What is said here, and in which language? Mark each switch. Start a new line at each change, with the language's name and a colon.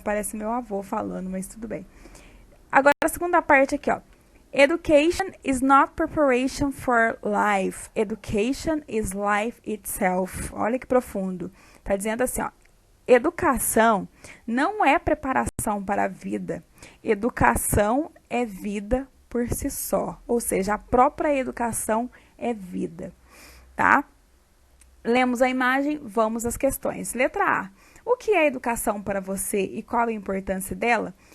Portuguese: Parece meu avô falando, mas tudo bem. Agora, a segunda parte aqui, ó.
English: Education is not preparation for life. Education is life itself.
Portuguese: Olha que profundo. Tá dizendo assim, ó. Educação não é preparação para a vida. Educação é vida por si só. Ou seja, a própria educação é vida. Tá? Lemos a imagem, vamos às questões. Letra A. O que é educação para você e qual a importância dela?